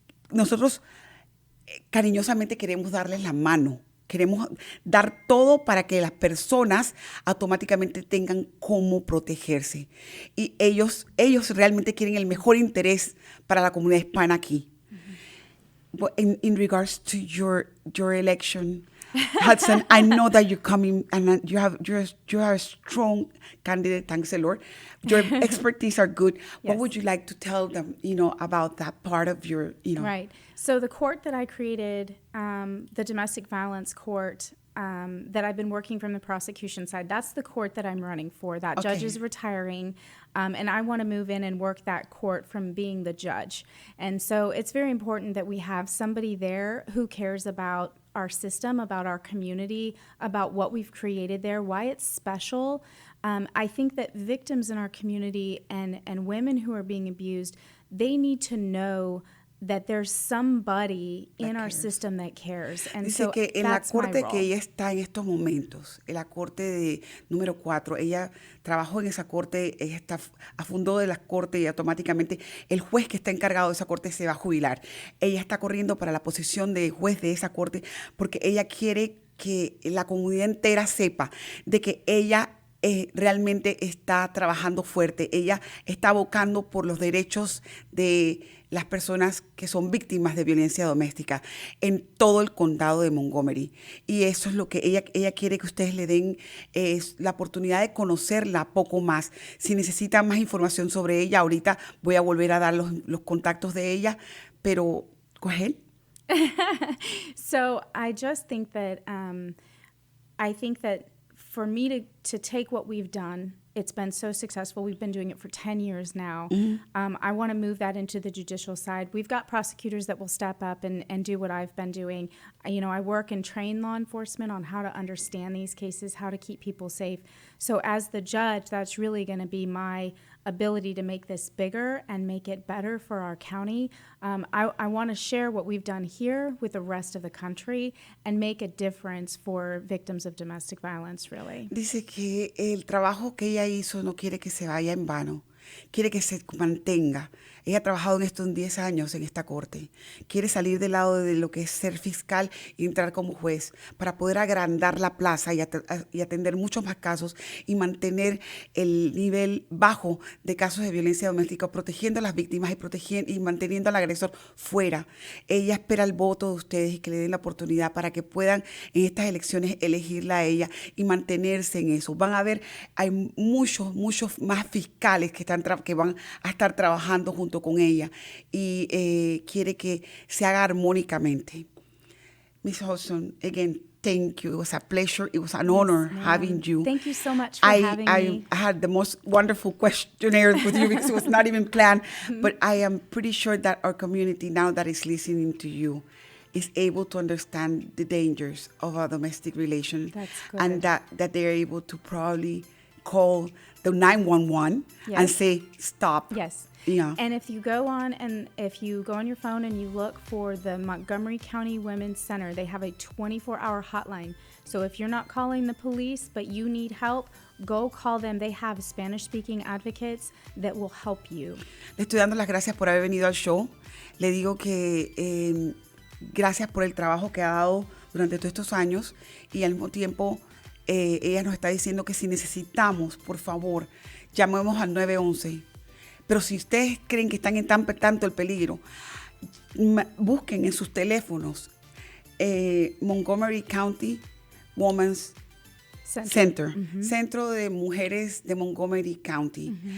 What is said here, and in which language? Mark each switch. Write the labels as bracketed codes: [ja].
[es] Nosotros cariñosamente queremos darles la mano, queremos dar todo para que las personas automáticamente tengan cómo protegerse. Y ellos realmente quieren el mejor interés para la comunidad hispana aquí. [en] But in regards to your election, Hudson, I know that you're coming and you are a strong candidate. Thanks the Lord. Your expertise are good. What Yes. would you like to tell them, about that part of your, Right. So the court that I created, the domestic violence court, that I've been working from the prosecution side, that's the court that I'm running for. That judge Okay. is retiring, and I want to move in and work that court from being the judge. And so it's very important that we have somebody there who cares about our system, about our community, about what we've created there, why it's special. I think that victims in our community and women who are being abused, they need to know that there's somebody in our cares. system that cares. And [es] Dice [en] so [es] que en la [en] that's my [es] corte [en] role. [es] que ella está en estos momentos, en la corte de número 4, ella trabajó en esa corte, ella está a fondo de la corte y automáticamente el juez que está encargado de esa corte se va a jubilar. Ella está corriendo para la posición de juez de esa corte porque ella quiere que la comunidad entera sepa de que ella realmente está trabajando fuerte. Ella está abocando por los derechos de las personas que son víctimas de violencia doméstica en todo el condado de Montgomery. Y eso es lo que ella quiere que ustedes le den la oportunidad de conocerla poco más. Si necesitan más información sobre ella, ahorita voy a volver a dar los contactos de ella, pero [en] go ahead. So I just think that for me to take what we've done, it's been so successful. We've been doing it for 10 years now. I want to move that into the judicial side. We've got prosecutors that will step up and do what I've been doing. I work and train law enforcement on how to understand these cases, how to keep people safe. So as the judge, that's really going to be my ability to make this bigger and make it better for our county. I want to share what we've done here with the rest of the country and make a difference for victims of domestic violence, really. [es] Dice que el trabajo que ella hizo no quiere que se vaya en vano, quiere que se mantenga. Ella ha trabajado en esto en 10 años en esta corte. Quiere salir del lado de lo que es ser fiscal y entrar como juez para poder agrandar la plaza y atender muchos más casos y mantener el nivel bajo de casos de violencia doméstica, protegiendo a las víctimas y manteniendo al agresor fuera. Ella espera el voto de ustedes y que le den la oportunidad para que puedan en estas elecciones elegirla a ella y mantenerse en eso. Van a ver, hay muchos más fiscales que van a estar trabajando junto con ella y quiere que se haga armónicamente. [en] Miss Hudson, again, thank you. It was a pleasure. It was an honor ma'am. having you. Thank you so much for having me. I had the most wonderful questionnaire with you because it was not even planned, but I am pretty sure that our community now that is listening to you is able to understand the dangers of a domestic relation. That's good. And that they're able to probably call the 911 and Yes. say, stop. Yes. Yeah. And if you go on your phone and you look for the Montgomery County Women's Center, they have a 24-hour hotline. So if you're not calling the police, but you need help, go call them. They have Spanish-speaking advocates that will help you. [es] Le estoy dando las gracias por haber venido al show. Le digo que gracias por el trabajo que ha dado durante todos estos años y al mismo tiempo ella nos está diciendo que si necesitamos, por favor, llamemos al 911. Pero si ustedes creen que están en tanto el peligro, busquen en sus teléfonos Montgomery County Women's Center, Centro de Mujeres de Montgomery County.